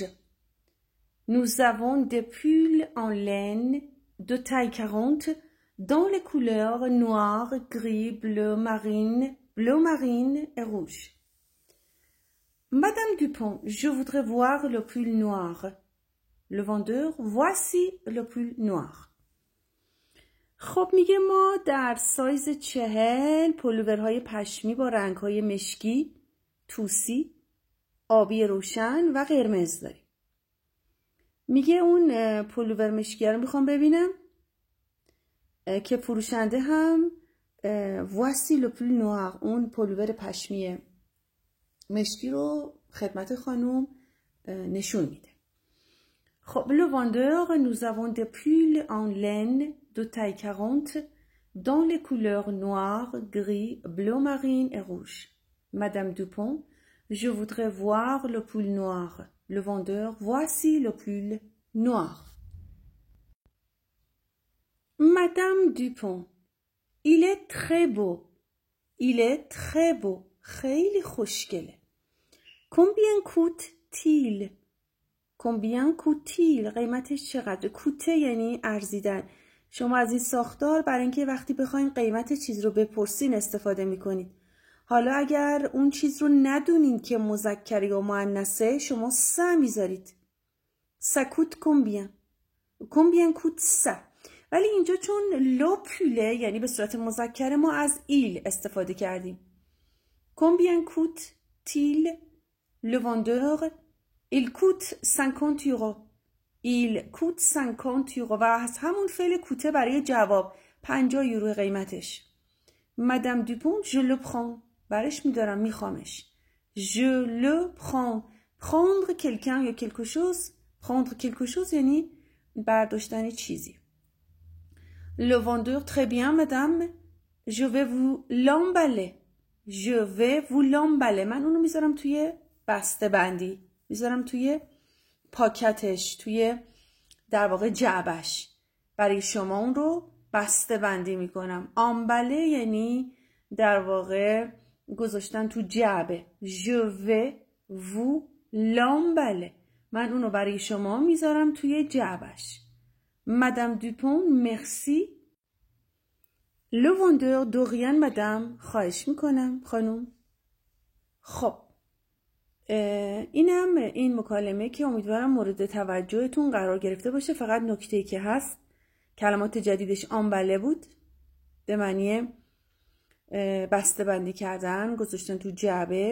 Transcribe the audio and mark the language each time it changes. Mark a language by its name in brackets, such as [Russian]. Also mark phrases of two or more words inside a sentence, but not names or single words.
[French] Nous avons des pulls en laine de taille 40 dans les couleurs noir, gris, bleu marine et rouge. Madame Dupont, je voudrais voir le pull noir. Le vendeur, voici le pull noir. [Persian] خب میگه ما در سایز 40 پلوورهای پشمی با رنگهای مشکی، توسی، آبی روشن و قرمز داریم. میگه اون پلوور مشکی رو میخوام ببینم که فروشنده هم [French] voici le pull noir [Persian] اون پلوور پشمی مشکی رو خدمت خانوم نشون میده. [French] خب le vendeur, nous avons des pulls en laine de taille 40 dans les couleurs noir, gris, bleu marine et rouge. Madame Dupont, je voudrais voir le pull noir. Le vendeur, voici le pull noir. Madame Dupont, il est très beau. Il est très beau. [Persian] خیلی خوشگله. [French] Combien coûte-t-il? Combien coûte-t-il? [Persian] قیمتش چقدر؟ کوته یعنی ارزیدن. شما از این ساختار برای اینکه وقتی بخواین قیمت چیز رو بپرسین استفاده میکنید. حالا اگر اون چیز رو ندونین که مذکر یا مؤنثه شما سا میذارید. [French] Ça coûte combien? Combien coûte ça? [Persian] ولی اینجا چون لو پوله یعنی به صورت مذکر ما از il استفاده کردیم. [French] Combien coûte-t-il? Le vendeur, il coûte 50 euros. Il coûte 50 euros. [Persian] و از همون فعل کوته برای جواب 50 یورو قیمتش. [French] Madame Dupont, je le prends. [Persian] برش میدارم میخوامش. [French] Je le prends. Prendre quelqu'un یا quelque chose. Prendre quelque chose [Persian] یعنی برداشتن چیزی. [French] Le vendeur, très bien madame. Je vais vous l'emballer. je vais vous l'emballer. [Persian] من اونو میذارم توی بسته بندی، میذارم توی پاکتش، توی در واقع جعبش. برای شما اون رو بسته بندی میکنم. آمبله یعنی در واقع گذاشتن تو جعبه. [French] je vais vous l'emballer. [Persian] من اونو برای شما میذارم توی جعبش. [French] Madame Dupont merci. Le vendeur de rien مدام. [Persian] خواهش میکنم خانم. خب اینم این مکالمه که امیدوارم مورد توجهتون قرار گرفته باشه. فقط نکته‌ای که هست کلمات جدیدش آمبله بود، به معنی بسته بندی کردن، گذاشتن تو جعبه.